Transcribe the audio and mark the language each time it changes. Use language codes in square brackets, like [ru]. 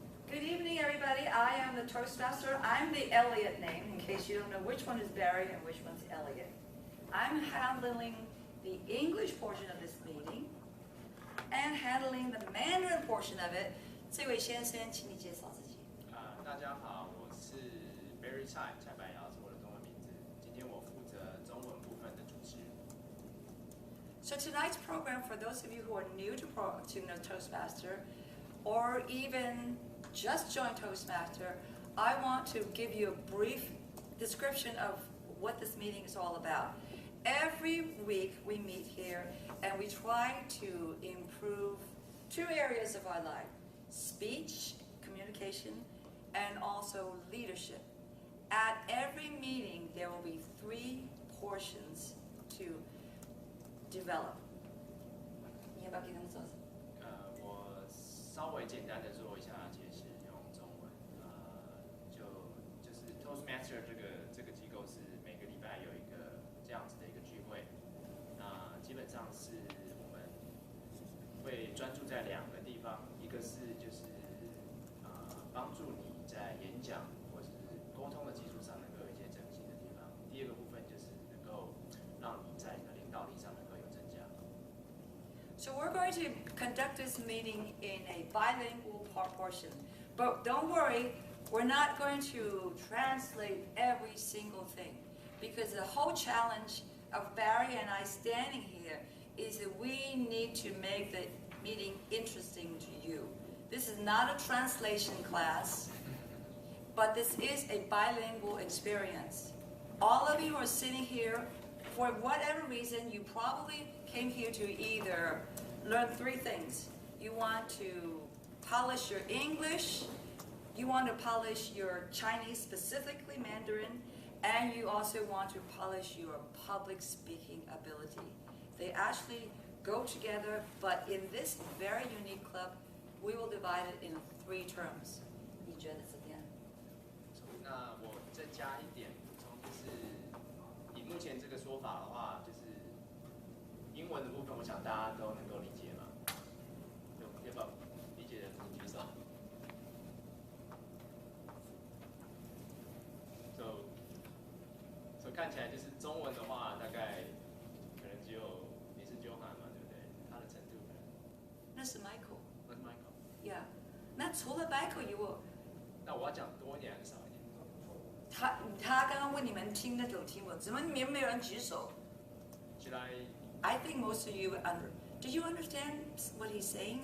[en] Good evening, everybody. I am the Toastmaster. I'm the Elliot name, in case you don't know which one is Barry and which one's Elliot. I'm handling the English portion of this meeting and handling the Mandarin portion of it. [zh] 这位先生，请你介绍自己。大家好，我是 Barry 蔡白瑶是我的中文名字。今天我负责中文部分的主持。 [en] So tonight's program, for those of you who are new to Toastmaster, or even just joined Toastmaster, I want to give you a brief description of what this meeting is all about. Every week we meet here and we try to improve two areas of our life: speech, communication, and also leadership. At every meeting, there will be 3 portions to develop. [zh] 你要不要给他们做？我稍微简单的做一下解释，用中文。就是 Toastmaster 这个机构是每个礼拜有一个这样子的一个聚会。那基本上是我们会专注在2个地方，一个是就是帮助你在演讲或是沟通的基础上能够有一些整形的地方。第2个部分就是能够让你在你的领导力上能够有增加。 [en] So we're going to conduct this meeting in a bilingual portion. But don't worry, we're not going to translate every single thing. Because the whole challenge of Barry and I standing here is that we need to make the meeting interesting to you. This is not a translation class, but this is a bilingual experience. All of you are sitting here, for whatever reason, you probably came here to either learn 3 things. You want to polish your English, you want to polish your Chinese, specifically Mandarin, and you also want to polish your public speaking ability. They actually go together, but in this very unique club, we will divide it in 3 terms. [zh] 你觉得怎么样？那我再加一点补充，就是以目前这个说法的话，就是英文的部分，我想大家都能够理解嘛。要不要理解的请举手。 So 看起来就是中文的话，大概可能只有你是 Johan 嘛，对不对？他的程度可能。那是 Michael。那是 Michael。 Yeah， 那除了 Michael 以外，那我要講多一點還是少一點？他剛剛問你們聽得懂聽不懂？怎麼你們沒有人舉手 [en] Should I? I think most of you Did you understand what he's saying?